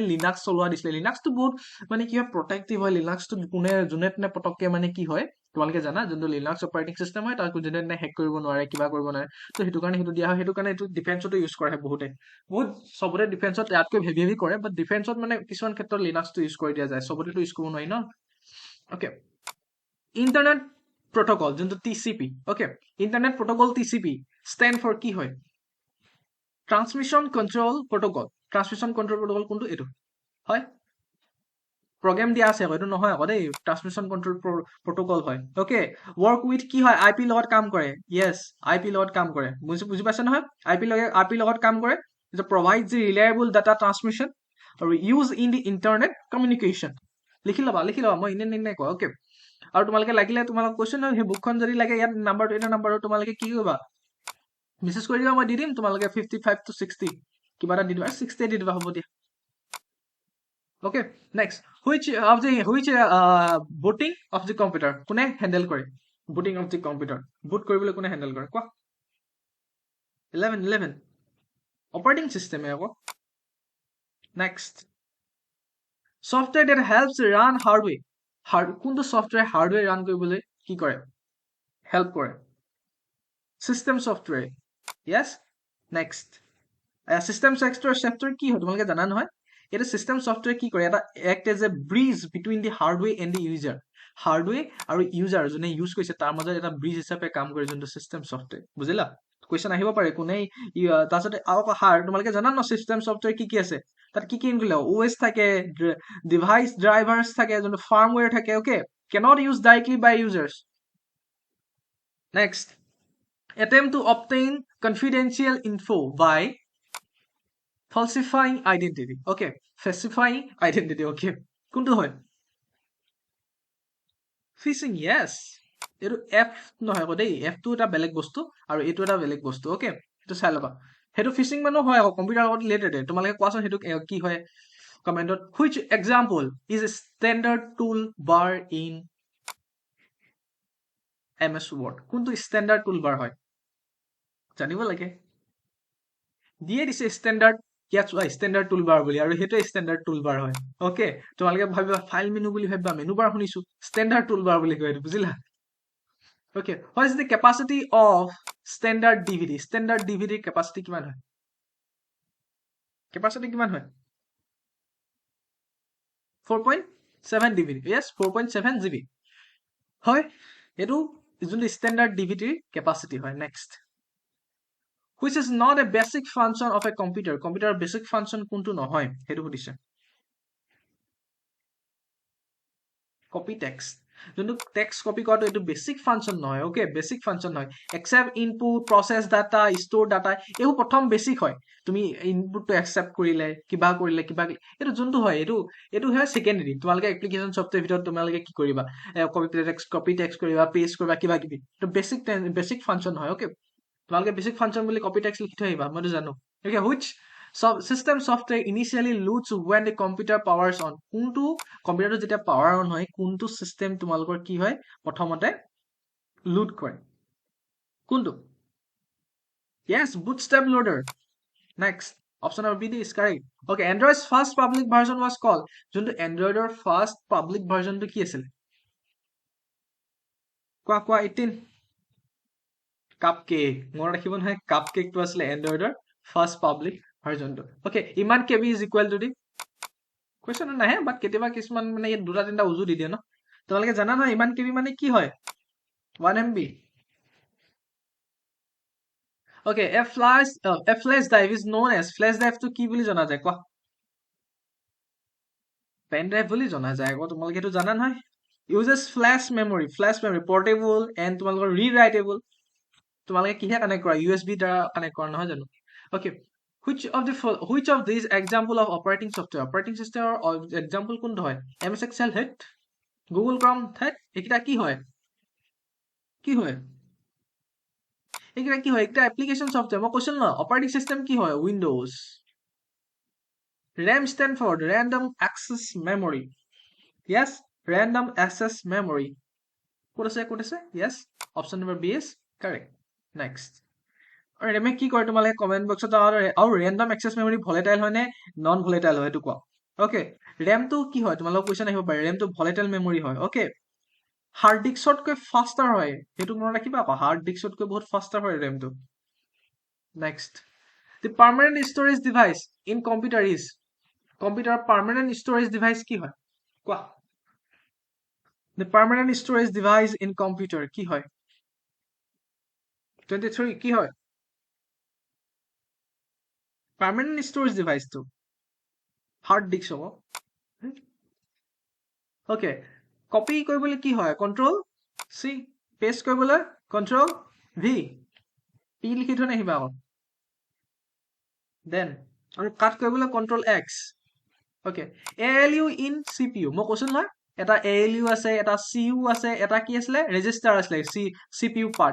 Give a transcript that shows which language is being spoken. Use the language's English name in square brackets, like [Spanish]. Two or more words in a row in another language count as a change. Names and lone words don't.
[Assamese] লিনাক্স চলোৱা দিছিলে লিনাক্সটো বহুত মানে কি হয় প্ৰটেক্টিভ হয় লিনাক্সটো যোনে পটককে মানে কি হয় তোমালোকে জানা যোনটো লিনাক্স [English] operating system [Assamese] হয় তাক যোনে হেক কৰিব নোৱাৰে কিবা কৰিব নোৱাৰে তো সেইটো কাৰণে সেইটো দিয়া হয় সেইটো কাৰণে এইটো ডিফেন্সতো ইউজ কৰে বহুতে বহুত সবতে ডিফেন্সত ইয়াতকৈ হেভি কৰে বাট ডিফেন্সত মানে কিছুমান ক্ষেত্ৰত লিনাক্সটো ইউজ কৰি দিয়া যায় সবতেতো ইউজ কৰিব নোৱাৰি ন [English] okay internet protocol [Assamese] যোনটো TCP [English] okay internet protocol TCP stand for [Assamese] কি হয় [English] transmission control protocol [Assamese] কোনটো এটো হয় program দিয়া আছে এটো নহয় আকৌ দেই [English] transmission control protocol [Assamese] হয় [English] okay work [Assamese] with কি হয় IP লগত কাম কৰে yes IP লগত কাম কৰে বুজি পাইছে নহয় IP লগত কাম কৰে যে [English] provide the reliable data transmission or use in the internet communication [Assamese] লিখি লবা মই ইনে কয় okay আৰু তোমালোকে লাগিলে তোমালোক কোৱেশ্চন হে বুকখন যদি লাগে ইয়াত নাম্বাৰটো এটা নাম্বাৰটো তোমালোকে কি কৰিবা মেছেজ কৰি দিবা মই দি দিম তোমালোকে 55 to 60 কিবা এটা দি দিবা 60 দি দিবা হ'ব দিয়া [English] okay next which booting of the computer [Assamese] কোনে হ্যান্ডেল কৰে [English] booting of the computer [Assamese] boot কৰিবলৈ কোনে হ্যান্ডেল কৰে কোৱা 11 [English] operating system [Assamese] হে আকৌ [English] next software that helps run hardware [Assamese] কোনটো [English] software hardware run [Assamese] কৰিবলৈ কি কৰে হেল্প কৰে [English] system software yes next system software [Assamese] কি হয় তোমালোকে জানা নহয় এটা [English] system software [Assamese] কি কৰে এটা [English] act as a bridge between the hardware and the user [Assamese] হার্ডওয়্যার আৰু ইউজাৰ যোনে ইউজ কৰিছে তাৰ মাজত এটা ব্ৰিজ হিচাপে কাম কৰে যোনটো [English] system software [Assamese] বুজিলা কোৱেশ্চন আহিব পাৰে কোনে তাৰপিছত তোমালোকে জানা ন [English] system software [Assamese] কি আছে তাত কি [English] include OS [Assamese] থাকে [English] device drivers [Assamese] থাকে যোনটো ফাৰ্মৱেৰ থাকে [English] okay cannot use directly by users next attempt to obtain confidential info by falsifying identity okay falsifying identity okay [Assamese] কোনটো হয় [English] phishing yes [Assamese] এটো f নহয় আকৌ দেই f টো এটা বেলেগ বস্তু আৰু এটো এটা বেলেগ বস্তু okay এটো চাই লবা হেতু ফিশিং মানে হয় আকৌ কম্পিউটাৰ লগত ৰিলেটেড তোমালোকে কোৱাচোন হেতু কি হয় কমেন্টত [English] which example is a standard tool bar in [Assamese] MS Word কোনটো [English] standard tool bar [Assamese] হয় জানিব লাগে দিয়ে দিছে standard ইয়াত [English] standard tool bar [Assamese] বুলি আৰু হেতু [English] standard tool bar [Assamese] হয় okay তোমালোকে ভাবিবা ফাইল মেনু বুলি ভাবিবা [English] menu bar [Assamese] শুনিছো [English] standard tool bar [Assamese] বুলি কয় বুজিলা [English] okay what is the capacity of standard DVD capacity [Assamese] কিমান হয় capacity কিমান হয় 4.7 [English] DVD yes [Assamese] 4.7 GB হয় এটো যোনটো [English] standard DVD capacity [Assamese] হয় [English] next which is not a basic function of a computer basic function [Assamese] কোনটো নহয় হেতু সুধিছে [English] copy text [Assamese] যোনটো [English] text copy [Assamese] কৰাটো এটো [English] basic function [Assamese] নহয় okay [English] basic function [Assamese] নহয় [English] accept input process data store data [Assamese] এও প্ৰথম basic হয় তুমি [English] input to accept [Assamese] কৰিলে কিবা এটো যোনটো হয় এটো হয় secondary তোমালোকে [English] application software [Assamese] ভিতৰত তোমালোকে কি কৰিবা [English] copy text [Assamese] কৰিবা paste কৰিবা কিবা এটো [English] basic function [Assamese] হয় okay তোমালোকে [English] basic function [Assamese] বুলি [English] copy text [Assamese] লিখি থৈ আহিবা মইতো জানো [English] okay which system software initially loads when the computer powers on [Assamese] কোনটো কম্পিউটাৰটো যেতিয়া [English] power on [Assamese] হয় কোনটো সিস্টেম তোমালোকৰ কি হয় প্ৰথমতে লোড কৰে কোনটো [English] yes bootstrap loader next option number B is correct okay Android's first public version was called [Assamese] যোনটো Androidৰ [English] first public version [Assamese] টো কি আছিল কোৱা 18 cupcake মনত ৰাখিব নহয় cupcake টো আছিল Androidৰ [English] first public version [Assamese] টো okay ইমান [English] KB is equal to the question [Assamese] নাহে বাট কেতিয়াবা কিছুমান মানে দুটা তিনটা উজু দি দিয়ে ন তোমালোকে জানা নহয় ইমান KB মানে কি হয় 1 MB. [English] Okay, a flash drive is known as flash drive [Assamese] to কি বুলি জনা যায় কোৱা [English] pen drive [Assamese] বুলি জনা যায় আকৌ তোমালোকে এইটো জানা নহয় [English] uses flash memory portable and [Assamese] তোমালোকৰ rewritable তোমালোকে কিহে কানেক্ট কৰা USB দ্বাৰা কানেক্ট কৰা নহয় জানো [English] okay which of these example of operating system or example [Assamese] কোনটো হয় MS Excel হেট Google Chrome হেট এইটা কি হয় এইটা কি হয় একটা [English] application software [Assamese] মই কৈছিল না [English] operating system [Assamese] কি হয় [English] Windows RAM stand for random access memory yes random access memory [Assamese] ক'ত আছে [English] yes option number B is correct next [Assamese] আৰু ৰেমে কি কৰে তোমালোকে কমেন্ট বক্সত আৰু [English] random access memory volatile [Assamese] হয় নে [English] non volatile [Assamese] হয় এটো কোৱা okay RAM টো কি হয় তোমালোকৰ কোৱেশ্চন আহিব পাৰে RAM টো [English] volatile memory [Assamese] হয় okay [English] hard disk [Assamese] কৈ faster হয় এটো মনত ৰাখিবা আকৌ [English] hard disk [Assamese] কৈ বহুত faster হয় RAM টো [English] next the permanent storage device [Assamese] in computer is computer permanent storage device কি হয় কোৱা [English] the permanent storage device in computer [Assamese] কি হয় 23 কি হয় [English] permanent storage device [Assamese] to [English] hard disk [Assamese] হ'ব okay copy কৰিবলৈ কি হয় [English] control C [Assamese] paste কৰিবলৈ [English] control V [Assamese] P লিখি থৈ নাহিবা আকৌ then আৰু cut কৰিবলৈ [English] control X okay ALU in CPU [Assamese] মই কৈছিল নহয় এটা ALU আছে এটা CU আছে এটা কি আছিলে register আছিলে [English] CPU part